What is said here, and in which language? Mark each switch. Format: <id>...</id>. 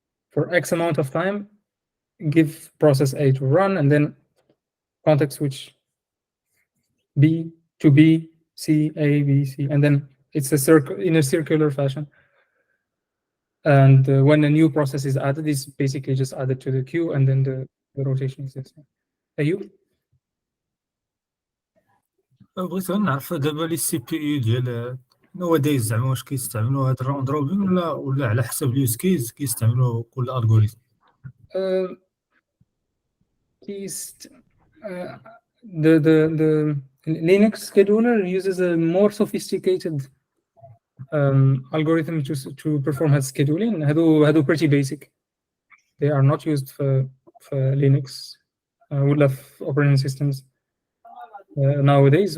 <en>For X amount of time, give process A to run, and then context switch B to B, C, A, B, C, and then it's a circle in a circular fashion. And when a new process is added, it's basically just added to the queue, and then the rotation is the same.</en> <ar>أيوب؟ بغيت غير نعرف دابا لي سي بي يو ديال نواديز زعما واش كيستعملوا هاد الراوند روبين ولا على حسب اليوز كيس كيستعملوا كل الغوريثم.</ar> <en>The Linux scheduler uses a more sophisticated algorithm to perform head scheduling.</en> <ar>هادو</ar> <en>pretty basic. They are not used for Linux</en> <ar>ولا في</ar> <en>operating systems nowadays.</en>